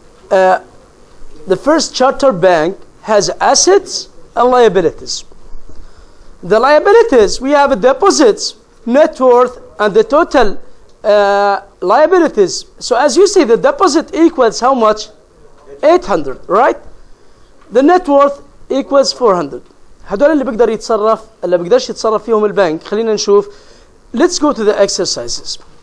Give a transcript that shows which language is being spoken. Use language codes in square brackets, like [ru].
[en] The first charter bank has assets and liabilities. The liabilities, we have deposits, net worth, and the total liabilities. So as you see, the deposit equals how much? 800, right? The net worth equals 400. [ar] هدول اللي بيقدر يتصرف، اللي بيقدرش يتصرف فيهم البنك. خلينا نشوف. [en] Let's go to the exercises.